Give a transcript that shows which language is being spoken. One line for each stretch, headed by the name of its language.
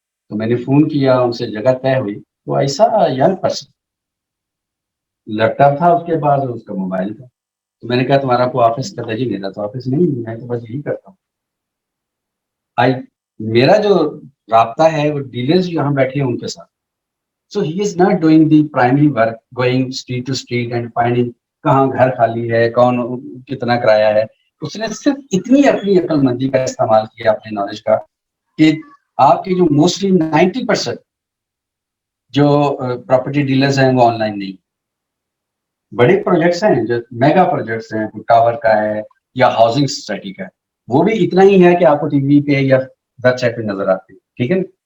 Urdu: تو میں نے فون کیا, ان سے جگہ طے ہوئی. تو ایسا ینگ پرسن, لیپ ٹاپ تھا اس کے پاس, اس کا موبائل تھا. تو میں نے کہا تمہارا کوئی آفس کا تجی نہیں تھا. تو آفس نہیں, میں تو بس یہی کرتا ہوں. میرا جو رابطہ ہے وہ ڈیلرز یہاں بیٹھے ہیں ان کے ساتھ.
English: So he is not doing the primary work, going street to street and finding
Urdu: کہاں گھر خالی ہے, کون کتنا کرایہ ہے. اس نے صرف اتنی اپنی عقل مندی کا استعمال کیا, اپنے نالج کا, کہ آپ کے جو موسٹلی 90% جو پراپرٹی ڈیلرز ہیں وہ آن لائن نہیں. بڑے پروجیکٹس ہیں جو میگا پروجیکٹس ہیں, ٹاور کا ہے یا ہاؤسنگ سوسائٹی کا ہے, وہ بھی اتنا ہی ہے کہ آپ کو ٹی وی پہ یا ویب سائٹ پہ نظر آتے ہیں. ٹھیک ہے.